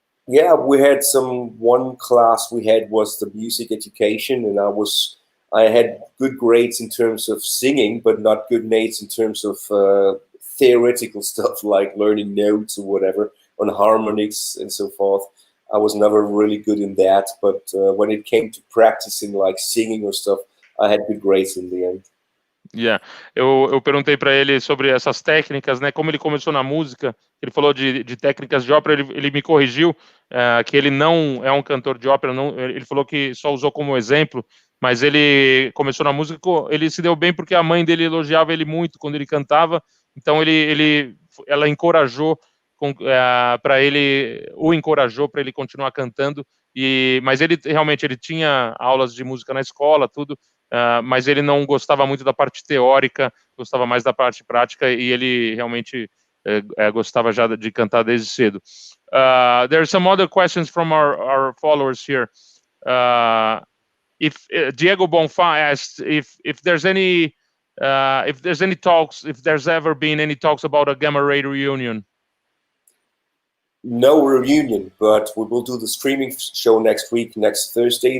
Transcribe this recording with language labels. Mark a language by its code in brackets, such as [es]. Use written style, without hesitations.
[en] Yeah, we had one class we had was the music education, and I had good grades in terms of singing, but not good grades in terms of theoretical stuff like learning notes or whatever on harmonics and so forth. I was never really good in that, but when it came to practicing like singing or stuff, I had good grades in the end. Yeah. [pt] Eu perguntei para ele sobre essas técnicas, né? Como ele começou na música, ele falou de técnicas de ópera. Ele me corrigiu que ele não é um cantor de ópera. Não, ele falou que só usou como exemplo, mas ele começou na música. Ele se deu bem porque a mãe dele elogiava ele muito quando ele cantava. Então ela encorajou para ele, o encorajou para ele continuar cantando. Mas ele realmente tinha aulas de música na escola, tudo. Mas ele não gostava muito da parte teórica, gostava mais da parte prática, e ele realmente gostava já de cantar desde cedo. [en] There are some other questions from our followers here. If Diego Bonfá asked if there's any talks, if there's ever been any talks about a Gamma Ray reunion. No reunion, but we will do the streaming show next week, next Thursday.